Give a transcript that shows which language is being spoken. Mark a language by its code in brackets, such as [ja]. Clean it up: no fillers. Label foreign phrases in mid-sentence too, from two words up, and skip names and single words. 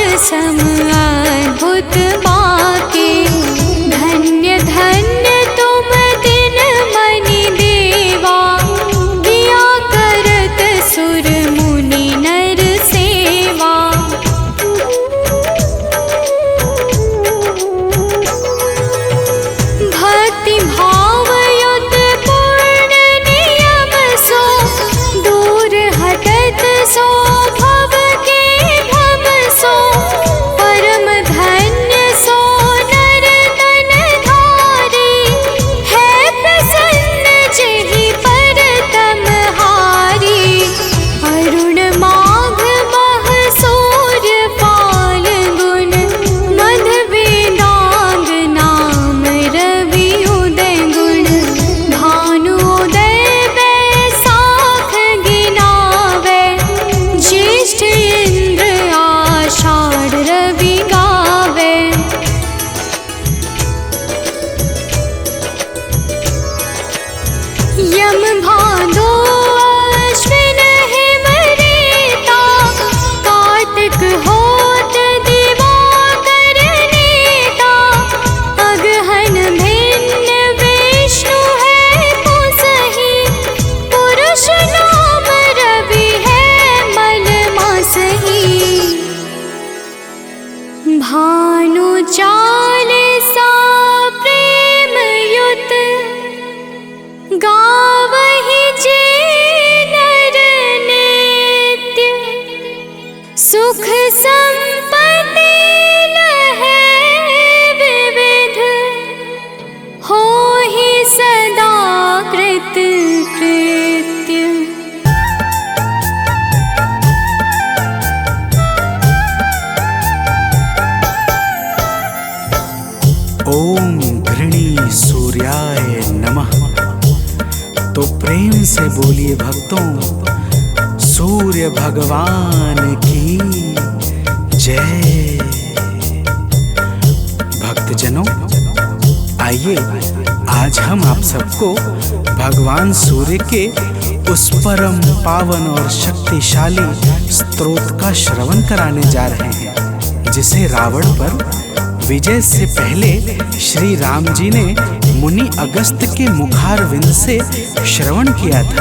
[hi] सम अद्भुत बाके। धन्य धन्य तुम दिन मनि देवा, किया करत सुर मुनि नर सेवा। भक्ति भाव युत पूर्ण नियम सो, दूर हटत सो भव के भव सो। परम धन्य सो नर तन धारी, है प्रसन्न जेहि पर तम हारी। अरुण माघ मह सूर्य फाल्गुन, मध वेदांग नाम रवि उदय गुण। भानुदय बैसाख गिनावे, ज्येष्ठ इंद्र आषाढ़ रवि गावे। यम भादो अश्विन हिम रेता, कार्तिक होत दिवाकर नेता। अगहन भिन्न विष्णु है मुसहि, पुरुष नाम रवि है मल मासहि। भानु चालीसा प्रेम युत, गावहि जे नर नित्य। सुख संपत्ति लहै विविध, होहि सदा कृत कृत्य। [sa] ओम घृणी सूर्याय नमः। [hi] तो प्रेम से बोलिए भक्तों, सूर्य भगवान की जय। भक्तजनों, आइए आज हम आप सबको भगवान सूर्य के उस परम पावन और शक्तिशाली स्तोत्र का श्रवण कराने जा रहे हैं, जिसे रावण पर विजय से पहले श्री राम जी ने मुनि अगस्त के मुखारविंद से श्रवण किया था।